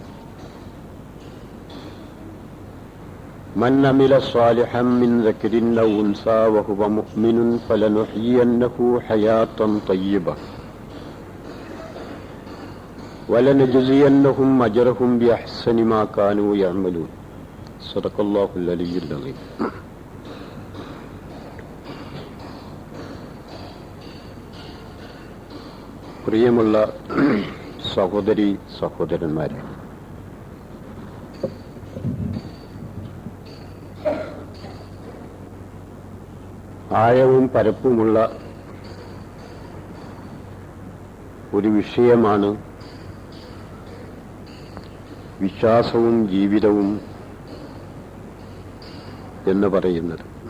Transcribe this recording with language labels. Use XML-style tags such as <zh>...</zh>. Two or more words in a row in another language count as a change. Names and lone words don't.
<ar>من عمل صالحا من ذكر أو أنثى وهو مؤمن فلنحيينه حياة طيبة ولنجزينهم أجرهم بأحسن ما كانوا يعملون. صدق الله العلي العظيم.</ar> <ml>പ്രിയമുള്ള സഹോദരി സഹോദരന്മാരെ, ആഴവും പരപ്പുമുള്ള ഒരു വിഷയമാണ് വിശ്വാസവും ജീവിതവും എന്ന് പറയുന്നത്.</ml>